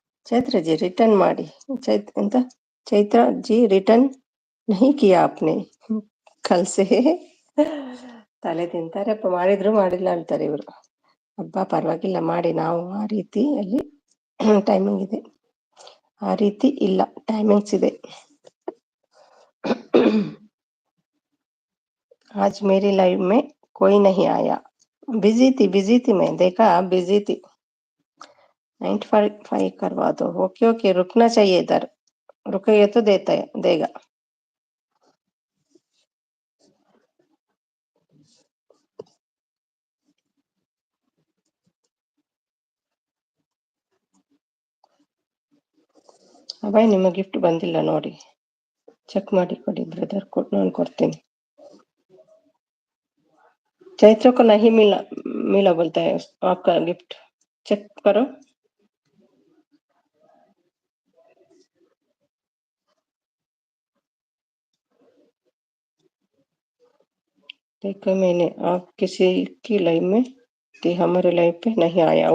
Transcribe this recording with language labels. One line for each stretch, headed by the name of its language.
Kannada: Chaitra G return ಮಾಡಿ. ಎಂತ?
Hindi: Chaitra G return ನಹಿ ಕಿಯಾ ಆಪ್ನೆ ಕಲ್ಸೆ.
Kannada: ತಲೆ ತಿಂತಾರಪ್ಪ, ಮಾಡಿದ್ರು ಮಾಡಿಲ್ಲ ಅಂತಾರೆ ಇವರು. ಹಬ್ಬ ಪರವಾಗಿಲ್ಲ ಮಾಡಿ, ನಾವು ಆ ರೀತಿ ಅಲ್ಲಿ ಟೈಮಿಂಗ್ ಇದೆ, ಆ ರೀತಿ ಇಲ್ಲ, ಟೈಮಿಂಗ್ಸ್ ಇದೆ.
Hindi: आज मेरी लाइफ में कोई नहीं आया. बिजी थी मैं, देखा बिजी थी. 95 करवा दो. ओके ओके, रुकना चाहिए इधर, रुकेगा तो देगा.
Kannada: ಅಭಯ್, ನಿಮ್ಮ ಗಿಫ್ಟ್ ಬಂದಿಲ್ಲ ನೋಡಿ, ಚೆಕ್ ಮಾಡಿ ಕೊಡಿ ಬ್ರದರ್, ನಾನು ಕೊಡ್ತೀನಿ.
Hindi: चैत्र को नहीं मिला बोलता है आपका गिफ्ट, चेक करो. देखो मैंने, आप किसी की लाइफ में थी, हमारे लाइफ पे नहीं आया.